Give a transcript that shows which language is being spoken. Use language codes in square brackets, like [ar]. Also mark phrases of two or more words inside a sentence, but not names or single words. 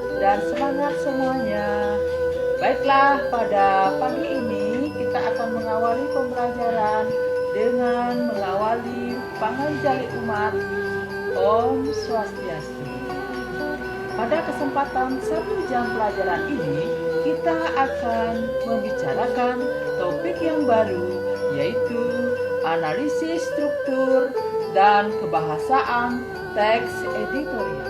[id] dan semangat semuanya. Baiklah, pada pagi ini kita akan mengawali pembelajaran dengan mengawali [ban] panganjali umat Om Swastiastu. [id] Pada kesempatan 1 jam pelajaran ini, kita akan membicarakan topik yang baru, yaitu analisis struktur dan kebahasaan teks editorial.